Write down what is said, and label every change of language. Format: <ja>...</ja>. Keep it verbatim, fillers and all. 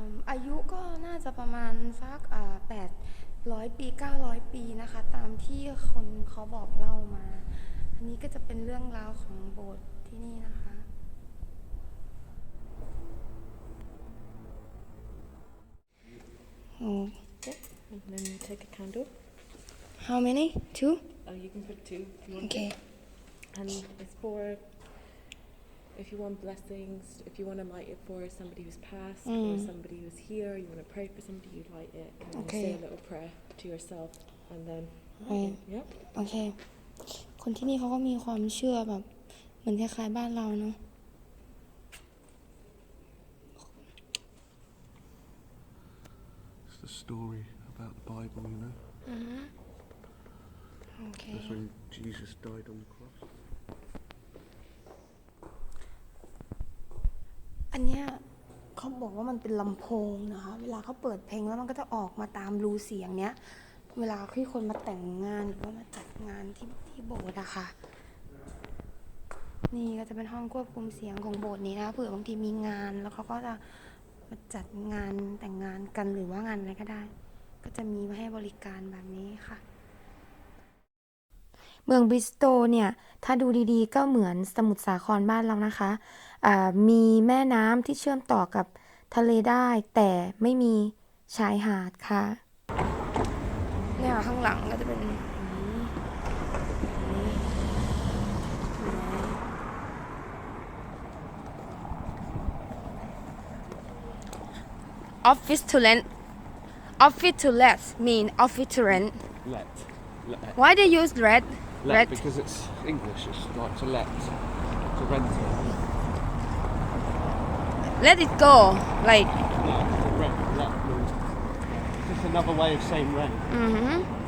<th>อายุก็น่าจะประมาณสักอ่าแปดร้อยปีเก้าร้อยปีนะคะตามที่คนเขาบอกเล่ามาอันนี้ก็จะเป็นเรื่องราวของโบสถ์ที่นี่นะคะโอ้</th> <en>And then you take a candle. How many? Two? Oh, you can put two if you want. Okay. And it's for if you want blessings, if you want to light it for somebody who's passed mm. or somebody who's here, you want to pray for somebody, you light it and you Okay. say a little prayer to yourself and then Right. Yep.</en> <th>โอเคคนที่นี่เขาก็มีความเชื่อแบบเหมือนคล้ายๆบ้านเราเนาะ</th> <en>It's the story about the Bible, you know.</en> <th>อือโอเค</th> <en>That's when Jesus died on the cross.</en> <th>อันเนี้ยเขาบอกว่ามันเป็นลำโพงนะคะเวลาเขาเปิดเพลงแล้วมันก็จะออกมาตามรูเสียงเนี้ยเวลาที่คนมาแต่งงานหรือว่ามาจัดงานที่ที่โบสถ์อะค่ะนี่ก็จะเป็นห้องควบคุมเสียงของโบสถ์นี้นะคะเผื่อบางทีมีงานแล้วเขาก็จะมาจัดงานแต่งงานกันหรือว่างานอะไรก็ได้ก็จะมีมาให้บริการแบบนี้ค่ะ เมืองบริสตอลเนี่ยถ้าดูดีๆก็เหมือนสมุทรสาครบ้านเรานะคะอ่ามีแม่น้ำที่เชื่อมต่อกับทะเลได้แต่ไม่มีชายหาดค่ะเนี่ยข้างหลังก็จะเป็นนี่นี่</th> <en>Office to rent Office to let mean office to rent Let. Let. Why they use let Let, because it's English. It's like to let, to rent it. Let it go, like. No, to rent. Let means it's just another way of saying rent. Mm-hmm.</en>